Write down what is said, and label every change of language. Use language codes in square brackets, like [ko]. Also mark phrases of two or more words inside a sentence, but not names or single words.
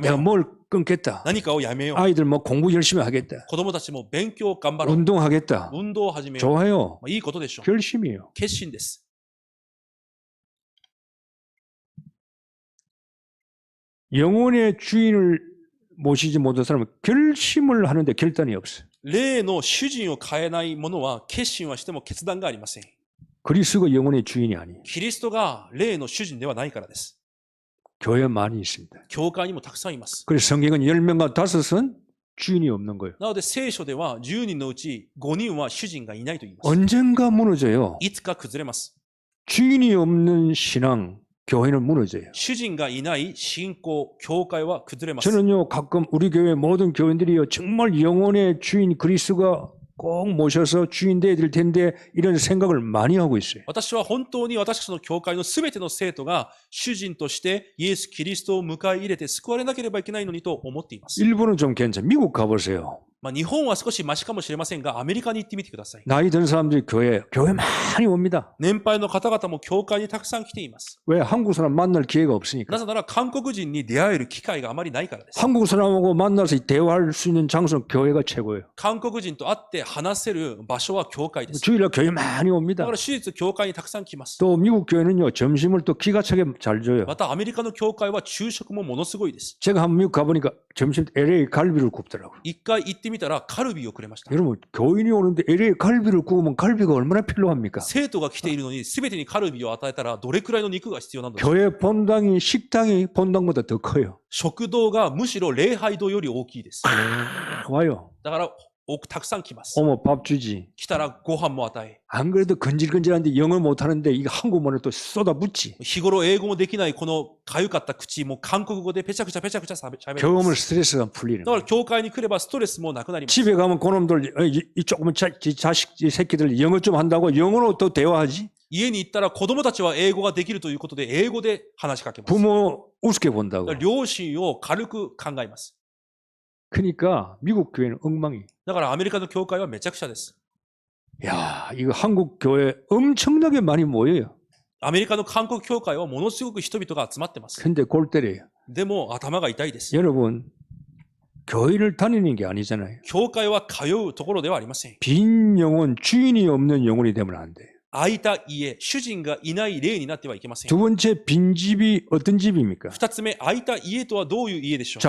[ko] 내가 [ja] よう。 [ko] 뭘 끊겠다. [ja] 何かをやめよう。 [ko] 아이들 뭐 공부 열심히 하겠다. [ja] 子供たちも勉強を頑張ろう。 [ko] 운동하겠다. [ja] 運動を始めよう。 [ko] 좋아요. [ja] いいことでしょう。 [ko] 결심이에요. [ja] 決心です。 [ko] 영혼의 주인을 모시지 못한 사람은 결심을 하는데 결단이 없어요. [ja] 霊の主人を変えない者は決心はしても決断がありません。 [ko] 그리스도가 영혼의 주인이 아니에요. [ja] キリストが霊の主人ではないからです。 [ko] 교회 많이 있습니다. [ja] 教会にもたくさんいます。 [ko] 그래서 성경은 10명과 5은 주인이 없는 거예요. [ja] なので聖書では10人のうち5人は主人がいないと言います。 [ko] 언젠가 무너져요. [ja] いつか崩れます。 [ko] 주인이 없는 신앙, 교회는 무너져요. [ja] 主人がいない信仰、教会は崩れます。 [ko] 저는요, 가끔 우리 교회 모든 교인들이요, 정말 영혼의 주인 그리스도가 꼭 모셔서 주인 되어야 될 텐데 이런 생각을 많이 하고 있어요. [ja] 私は本当に私たちの教会のすべての生徒が主人としてイエス・キリストを迎え入れて救われなければいけないのにと思っています。 [ko] 일본은 좀 괜찮아요. 미국 가보세요. [ja] 日本は少しマシかもしれませんが、アメリカに行ってみてください。 [ko] 나이 든 사람들이 교회 많이 옵니다. [ja] 年配の方々も教会にたくさん来ています。 [ko] 왜? 한국 사람 만날 기회가 없으니까. [ja] なぜなら韓国人に出会える機会があまりないからです。 [ko] 한국 사람하고 만나서 대화할 수 있는 장소는 교회가 최고예요. [ja] 韓国人と会って話せる場所は教会です。 [ko] 주일날 교회 많이 [ja] だ [ko] 옵니다. [ja] から手術教会にたくさん来ます。 [ko] 또 미국 교회는요, 점심을 또 기가 차게 잘 줘요. [ja] またアメリカの教会は昼食もものすごいです。 [ko] 제가 한번 미국 가보니까 점심 LA 갈비를 굽더라고요. [ja] 一回行ってみたらカルビをくれました。 [ko] 여러분, 교인이 오는데 LA 갈비를 구우면 갈비가 얼마나 필요합니까? [ja] 生徒が来ているのに全てにカルビを与えたらどれくらいの肉が必要なのですか。 [ko] 교회 본당이 식당이 본당보다 더 커요. [ja] 食堂がむしろ礼拝堂より大きいです。 [ko] 와요. [ja] だからたくさん来ます。 [ko] 어머 밥 주지. [ja] 来たらご飯も与え。 [ko] 안 그래도 건질건질한데 영어 못하는데 이거 한국말을 또 쏟아붓지. [ja] 日頃英語もできないこのかゆかった口も韓国語でペチャクチャペチャクチャしゃべりま [ko] 경험을 [ja] す。 [ko] 스트레스가 풀리는 [ja] だか [ko] 거예요. [ja] ら教会に来ればストレスもなくなります。 [ko] 집에 가면 그놈들 이 조그만 자식 이 새끼들 영어 좀 한다고 영어로 또 대화하지. [ja] 家に行ったら子供たちは英語ができるということで英語で話しかけます。 [ko] 부모 우습게 본다고. [ja] だから両親を軽く考えます。 [ko] 그러니까 미국 교회는 엉망이. [ja] だからアメリカの教会はめちゃくちゃです。 [ko] 야, 이거 한국 교회 엄청나게 많이 모여요. [ja] アメリカの韓国教会はものすごく人々が集まってます。 [ko] 근데 골 때려요. [ja] でも頭が痛いです。 [ko] 여러분, 교회를 다니는 게 아니잖아요. [ja] 教会は通うところではありません。 [ko] 빈 영혼, 주인이 없는 영혼이 되면 안 돼요. [ja] 空いた家、主人がいない霊になってはいけません。 [ko] 두 번째, 빈 집이 어떤 집입니까? [ja] 二つ目、空いた家とはどういう家でしょう。